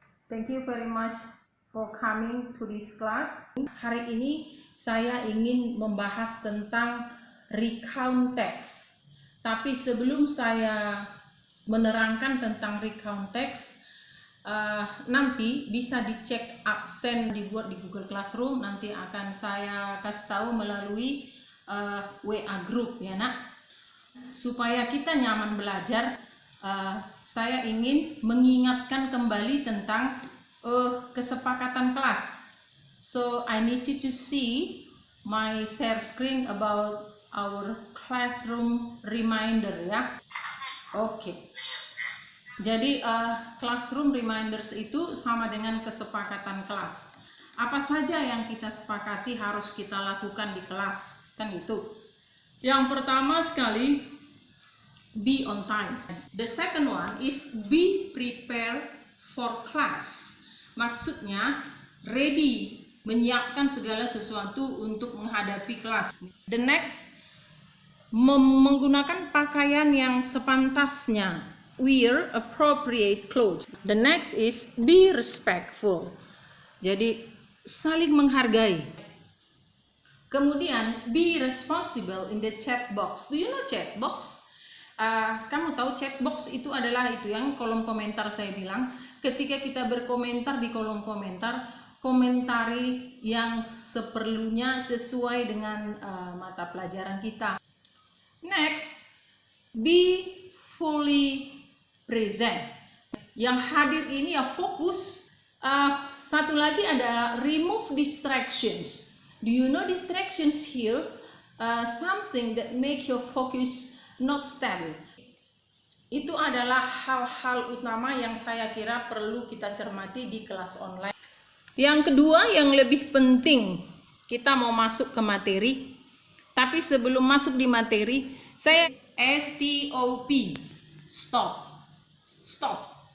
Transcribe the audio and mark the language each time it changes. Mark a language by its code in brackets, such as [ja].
[en] Thank you very much for coming to this class. [id] Hari ini saya ingin membahas tentang recount text. Tapi sebelum saya menerangkan tentang recount text, nanti bisa dicek absen dibuat di Google Classroom. Nanti akan saya kasih tahu melalui WA group ya nak. Supaya kita nyaman belajar, saya ingin mengingatkan kembali tentang kesepakatan kelas. [en] So I need you to see my share screen about our classroom reminder ya. [id] Oke. Jadi classroom reminders itu sama dengan kesepakatan kelas. Apa saja yang kita sepakati harus kita lakukan di kelas, kan itu. Yang pertama sekali, [en] be on time. The second one is be prepared for class. [id] Maksudnya ready, menyiapkan segala sesuatu untuk menghadapi kelas. [en] The next, [id] menggunakan pakaian yang sepantasnya, [en] wear appropriate clothes. The next is be respectful, [id] jadi saling menghargai. Kemudian [en] be responsible in the chat box. Do you know chat box? [id] Kamu tahu chat box itu adalah itu yang kolom komentar saya bilang. Ketika kita berkomentar di kolom komentar, komentari yang seperlunya sesuai dengan mata pelajaran kita. [en] Next, be fully present. [id] Yang hadir ini ya fokus. Satu lagi adalah [en] remove distractions. Do you know distractions here? Something that make your focus not stable. [id] Itu adalah hal-hal utama yang saya kira perlu kita cermati di kelas online. Yang kedua yang lebih penting, kita mau masuk ke materi. Tapi sebelum masuk di materi, saya STOP, stop. Stop.